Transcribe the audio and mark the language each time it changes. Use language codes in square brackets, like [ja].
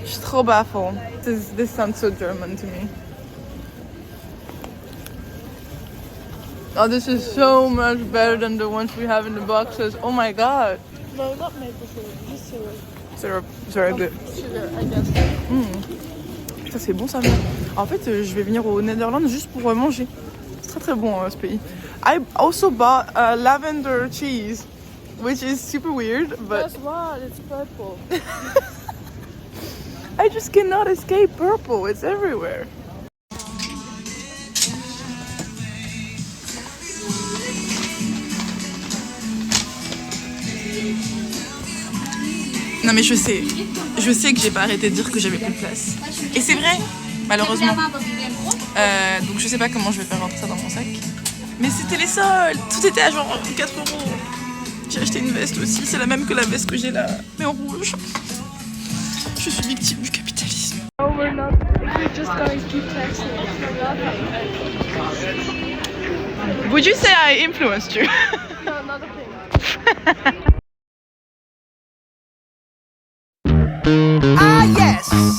[en] Stroopwafel. This sounds so German to me. Oh, this is so much better than the ones we have in the boxes. Oh my god. No, not maple syrup, just syrup. Syrup, very good. Sugar, I guess. [fr] Ça c'est bon ça. En fait, je vais venir aux Netherlands juste pour manger. C'est très très bon ce pays. [en] I also bought a lavender cheese, which is super weird, but guess what? It's purple. I just cannot escape purple. It's everywhere. [fr] Non mais je sais que j'ai pas arrêté de dire que j'avais plus de place. Et c'est vrai, malheureusement. Donc je sais pas comment je vais faire rentrer ça dans mon sac. Mais c'était les soldes, tout était à genre 4 €. J'ai acheté une veste aussi, c'est la même que la veste que j'ai là, mais en rouge. Je suis victime du capitalisme. [en] Oh, we're not. We're just going to text it. Would you say I influenced you? No, not a thing. Ah, yes.